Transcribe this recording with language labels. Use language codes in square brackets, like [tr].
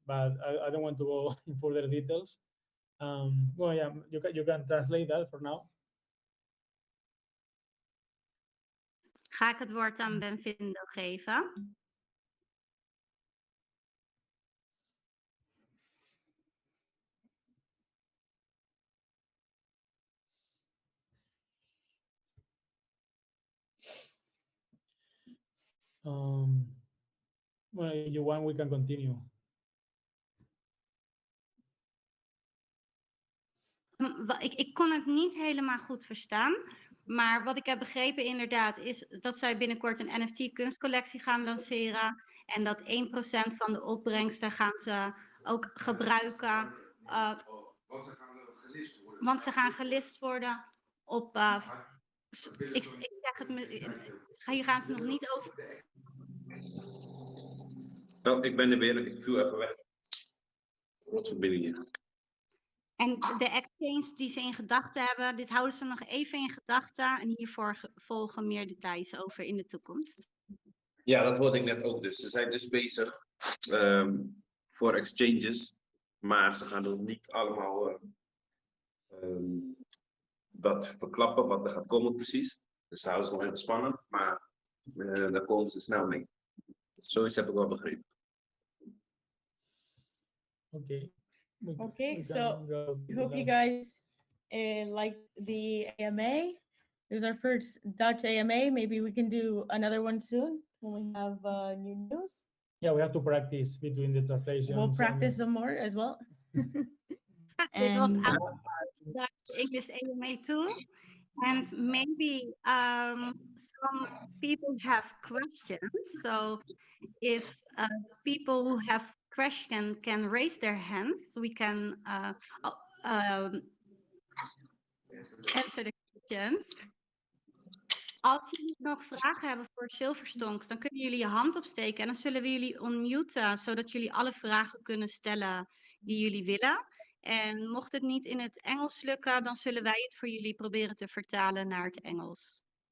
[en] But I don't want to go in further details. Well, yeah, you can translate that for now. [nl] Ga ik het woord aan Benvindo geven. [en] Well, if you want, we can continue. [nl] Ik kon het niet helemaal goed verstaan. Maar wat ik heb begrepen inderdaad is dat zij binnenkort een NFT kunstcollectie gaan lanceren. En dat 1% van de opbrengsten gaan ze ook gebruiken. Want ze gaan gelist worden op... ik zeg het, hier gaan ze nog niet over... Wel, ik ben er weer. Ik viel even weg. Wat verbinding hier. En de exchange die ze in gedachten hebben, dit houden ze nog even in gedachten. En hiervoor volgen meer details over in de toekomst. Ja, dat hoorde ik net ook. Dus ze zijn dus bezig voor exchanges. Maar ze gaan nog niet allemaal dat verklappen wat er gaat komen precies. Dus dat houden ze nog even spannend. Maar daar komen ze snel mee. Zoiets heb ik wel begrepen. [en] Okay. Okay, so we hope you guys like the AMA. It was our first Dutch AMA. Maybe we can do another one soon when we have new news. Yeah, we have to practice between the translations. We'll practice some more as well. It was our Dutch English AMA too. And maybe some people have questions. So if people who have questions can raise their hands, we can answer the questions. [nl] Als jullie nog vragen hebben voor Silver Stonks, dan kunnen jullie je hand opsteken en dan zullen we jullie unmuten, zodat jullie alle vragen kunnen stellen die jullie willen. En mocht het niet in het Engels lukken, dan zullen wij het voor jullie proberen te vertalen naar het Engels.